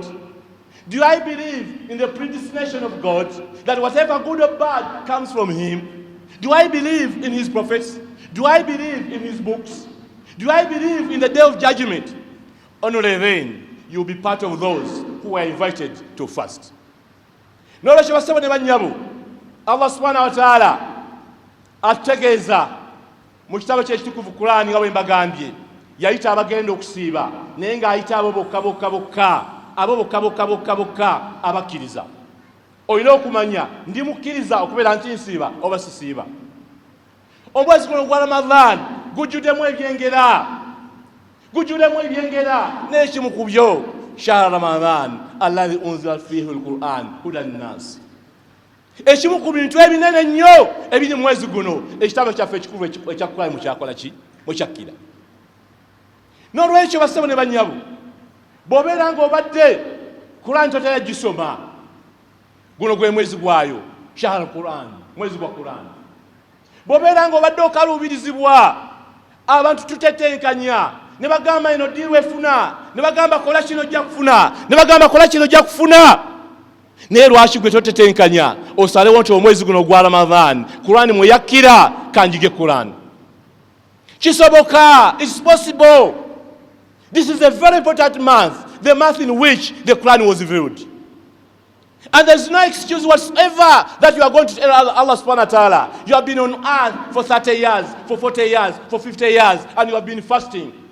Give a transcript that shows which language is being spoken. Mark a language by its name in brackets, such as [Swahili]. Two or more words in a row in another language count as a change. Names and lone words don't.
[English] Do I believe in the predestination of God, that whatever good or bad comes from Him? Do I believe in His prophets? Do I believe in His books? Do I believe in the day of judgment? Only then you'll be part of those who are invited to fast. [Ganda] Allah [Arabic] سبحانه وتعالى [Ganda] ategeeza mu kitabo ky'ekitukuvu Qur'ani nga bwe mbagambye, yayita abagenda okusiiba naye ng'ayita abo bokka bokka abakkiriza. Olina okumanya ndi mukkiriza okubeera nti nsiiba oba sisiiba. Omwezi guno gwa Ramadhan gujjuddemu ebyengera n'ekimu ku byo [Arabic] شهر رمضان الذي أنزل فيه القرآن هدى ناس. [Ganda] Ekimu ku bintu ebinene nnyo ebiri mu mwezi guno ekitabo kyaffe ekikulu ekya Qur'an mukyakola ki? Mukyakkira. N'olwekyo bassebo ne bannyabo, bw'obeera ng'obadde Qur'an totera gisoma, guno gwe mwezi gwayo, [Arabic] شهر القرآن, [Ganda] mwezi gwa Qur'an. Bw'obeera ng'obadde okaluubirizibwa, abantu tutetenkanya ne bagamba eno ddiiru efuna, ne bagamba kola kino ojja kufuna, ne bagamba kola kino ojja kufuna. Naye lwaki gwe totetenkanya osalewo nti omwezi guno gwa Ramadhan Qur'an mweyakkira kanjige Qur'an? Kisoboka. [English] It's possible. This is a very important month, the month in which the Quran was revealed. And there's no excuse whatsoever that you are going to tell Allah [Arabic] سبحانه وتعالى. [English] You have been on earth for 30 years, for 40 years, for 50 years, and you have been fasting.